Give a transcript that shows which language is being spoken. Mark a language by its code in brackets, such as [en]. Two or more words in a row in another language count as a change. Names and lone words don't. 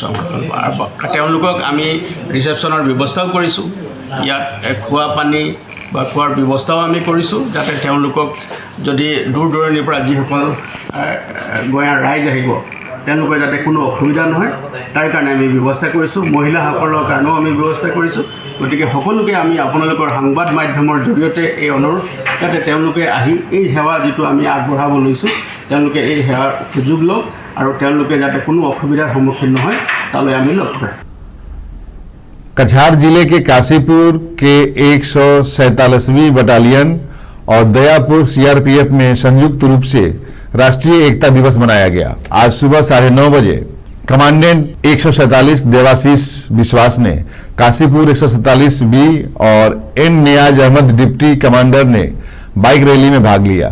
[as] তেওঁলোকক আমি ৰিচেপশ্যনৰ ব্যৱস্থাও কৰিছোঁ, ইয়াত খোৱা পানী বা খোৱাৰ ব্যৱস্থাও আমি কৰিছোঁ যাতে তেওঁলোকক যদি দূৰ দূৰণিৰ পৰা যিসকল গঞা ৰাইজ আহিব তেওঁলোকৰ যাতে কোনো অসুবিধা নহয় তাৰ কাৰণে আমি ব্যৱস্থা কৰিছোঁ। মহিলাসকলৰ কাৰণেও আমি ব্যৱস্থা কৰিছোঁ। গতিকে সকলোকে আমি আপোনালোকৰ সংবাদ মাধ্যমৰ জৰিয়তে এই অনুৰোধ যাতে তেওঁলোকে আহি এই সেৱা যিটো আমি আগবঢ়াব লৈছোঁ তেওঁলোকে এই সেৱাৰ সুযোগ লওক আৰু তেওঁলোকে যাতে কোনো অসুবিধাৰ সন্মুখীন নহয় তালৈ আমি লক্ষ্য ৰাখোঁ। [hi] कछार जिले के काशीपुर के 147वीं बटालियन और दयापुर सीआरपीएफ में संयुक्त रूप से राष्ट्रीय एकता दिवस मनाया गया। आज सुबह 9:30 बजे कमांडेंट 147 देवाशीष विश्वास ने काशीपुर 147 और एन नियाज अहमद डिप्टी कमांडर ने बाइक रैली में भाग लिया।